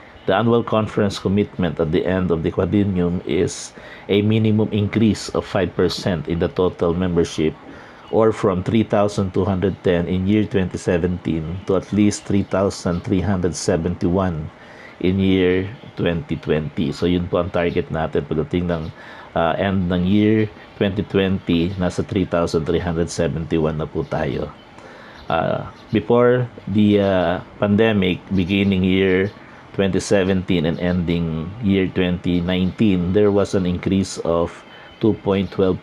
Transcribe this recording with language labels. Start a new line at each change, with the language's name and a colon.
English: The annual conference commitment at the end of the quadrennium is a minimum increase of 5% in the total membership, or from 3,210 in year 2017 to at least 3,371 in year 2020.
Filipino: So yun po ang target natin pagdating ng end ng year 2020, nasa 3,371 na po tayo.
English: Before the pandemic, beginning year 2017 and ending year 2019, there was an increase of 2.12%.